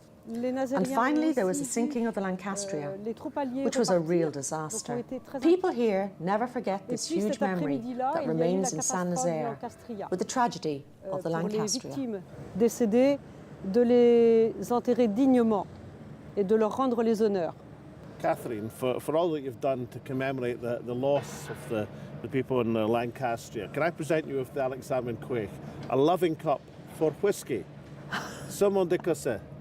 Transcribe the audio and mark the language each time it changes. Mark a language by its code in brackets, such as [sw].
[en] And finally, there was the sinking of the Lancastria, which was a real disaster. People here never forget this huge memory that remains in Saint-Nazaire with the tragedy of the Lancastria. [fr] De les enterrer dignement et de leur rendre les honneurs. [en] Catherine, for all that you've done to commemorate the loss of the people in the Lancastria, can I present you with the Alex Salmond Show, a loving cup for whisky, [fr] Salmond écossais.